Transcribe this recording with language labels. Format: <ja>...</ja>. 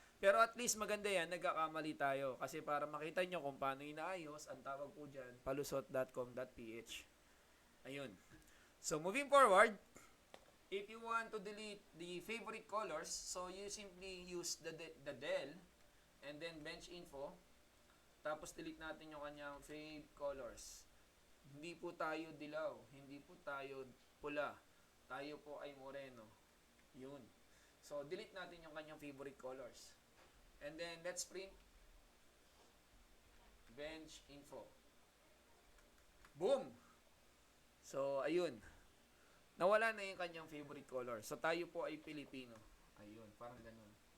<tl>Pero at least maganda yan, nagkakamali tayo. Kasi para makita nyo kung paano inaayos, ang tawag po dyan, palusot.com.ph. Ayun.</tl> <en>So, moving forward, if you want to delete the favorite colors, so you simply use the del, and then bench info,</en> <tl>tapos delete natin yung kanyang fave colors. Hindi po tayo dilaw, hindi po tayo pula. Tayo po ay moreno. Yun. So, delete natin yung kanyang favorite colors.</tl> <en>And then, let's print bench info. Boom! So, ayun.</en> <tl>Nawala na yung kanyang favorite color. So, tayo po ay Pilipino. Ayun, parang ganun.</tl>